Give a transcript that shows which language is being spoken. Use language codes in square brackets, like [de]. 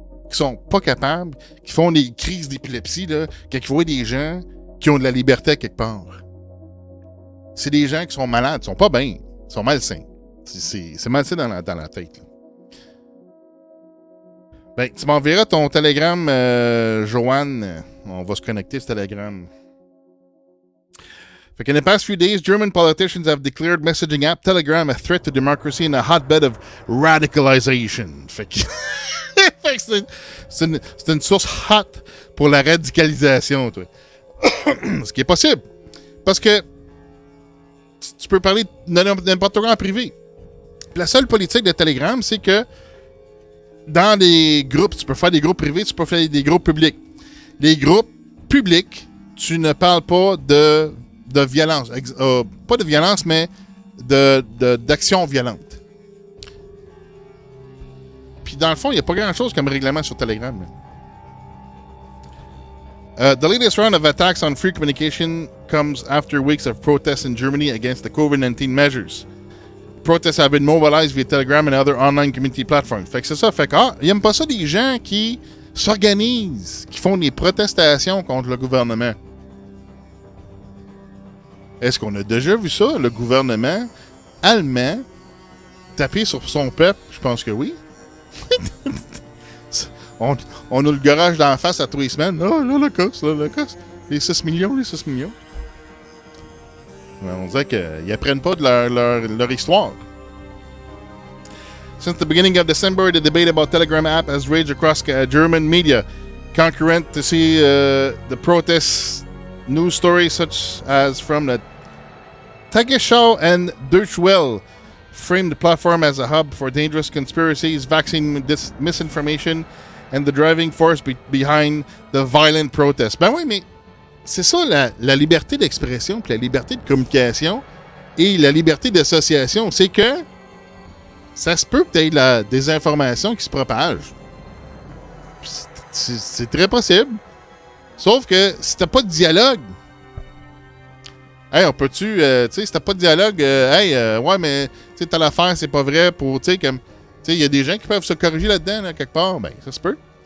[fr] Qui sont pas capables, qui font des crises d'épilepsie, là, quand ils voient des gens qui ont de la liberté à quelque part. C'est des gens qui sont malades, ils sont pas bien, ils sont malsains. C'est malsain dans la tête, là. Ben, tu m'enverras ton Telegram, Joanne. On va se connecter sur Telegram. [en] Fait in the past few days, German politicians have declared messaging app Telegram a threat to democracy and a hotbed of radicalization. [fr] Fait que c'est une source hot pour la radicalisation, toi. Ce qui est possible. Parce que tu peux parler de n'importe quoi en privé. La seule politique de Telegram, c'est que dans des groupes, tu peux faire des groupes privés, tu peux faire des groupes publics. Les groupes publics, tu ne parles pas de violence. Pas de violence, mais d'action violente. Puis dans le fond, il n'y a pas grand-chose comme règlement sur Telegram. [en] The latest round of attacks on free communication comes after weeks of protests in Germany against the COVID-19 measures. Protests have been mobilized via Telegram and other online community platforms. [fr] Fait que c'est ça. Fait que, ils n'aiment pas ça des gens qui s'organisent, qui font des protestations contre le gouvernement. Est-ce qu'on a déjà vu ça, le gouvernement allemand taper sur son peuple? Je pense que oui. on a le garage d'en face à tous les semaines. Oh, l'Holocauste. Les 6 millions. On dirait qu'ils apprennent pas de leur histoire. [en] Since the beginning of December, the debate about Telegram app has raged across German media. Concurrent to see the protests, news stories such as from the Takedown and Deutsche Welle framed the platform as a hub for dangerous conspiracies, vaccine misinformation, and the driving force behind the violent protests. [fr] Ben oui, mais c'est ça la liberté d'expression, puis la liberté de communication et la liberté d'association. C'est que ça se peut peut-être des informations qui se propagent. C'est très possible. Sauf que si t'as pas de dialogue, hey, on peut-tu, tu sais, si t'as pas de dialogue, ouais, mais, tu sais, t'as l'affaire, c'est pas vrai, pour, tu sais, comme, tu sais, il y a des gens qui peuvent se corriger là-dedans, là, quelque part, ben, ça se peut.